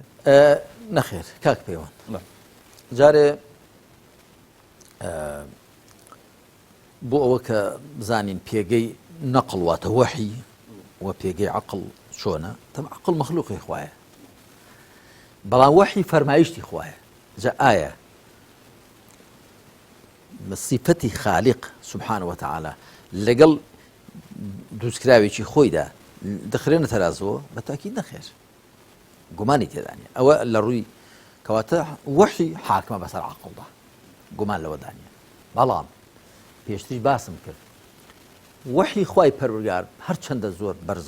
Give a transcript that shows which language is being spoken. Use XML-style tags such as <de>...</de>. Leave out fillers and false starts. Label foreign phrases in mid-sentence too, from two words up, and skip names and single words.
<ckb>نەخێر کاک پەیوەند جارێ بۆ ئەوە کە بزانین پێگەی نەقڵ واتە وحی و پێگەی عەقڵ چۆنە تەم عەقڵ مەخلوقی خوایە بەڵام وحی فەرمایشتی خوایە جا ئایا صفەتی خالق</ckb> <ar>سبحانه وتعالى</ar> <ckb>لەگەڵ دروستکراوێکی خۆیدا دەخرێنە تەرازەوە بە تاکید نەخێر گومانی تێدانە ئەوە لە ڕووی کەواتە وحی حاکمە بەسەر عەقڵدا گومان لەوەدانە بەڵام پێشتری باسم کرد وحی خوای پەروەردگار هەرچەندە زۆر بەرزە</ckb>